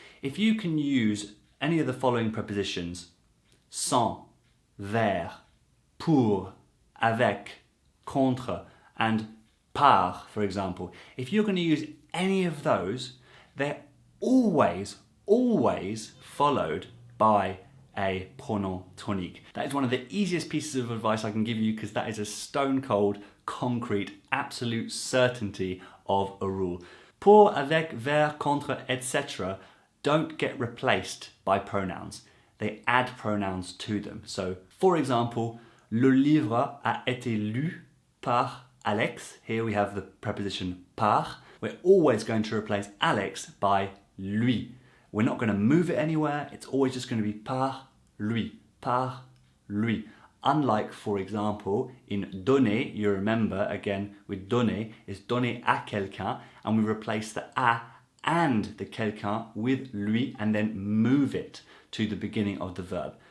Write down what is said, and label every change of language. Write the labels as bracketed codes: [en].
[en] If you can use any of the following prepositions, sans, vers, pour, avec, contre, and par, for example, if you're going to use any of those, they're always followed by a pronom tonique. That is one of the easiest pieces of advice I can give you because that is a stone cold, concrete, absolute certainty of a rule. Pour, avec, vers, contre, etc. don't get replaced by pronouns. They add pronouns to them. So, for example, [fr] le livre a été lu par Alex. [en] Here we have the preposition par. We're always going to replace Alex by lui. We're not going to move it anywhere. It's always just going to be [fr] par lui, par lui. [en] Unlike, for example, in donner, you remember, again, with donner, is [fr] donner à quelqu'un, [en] and we replace the à and the quelqu'un with lui, and then move it to the beginning of the verb.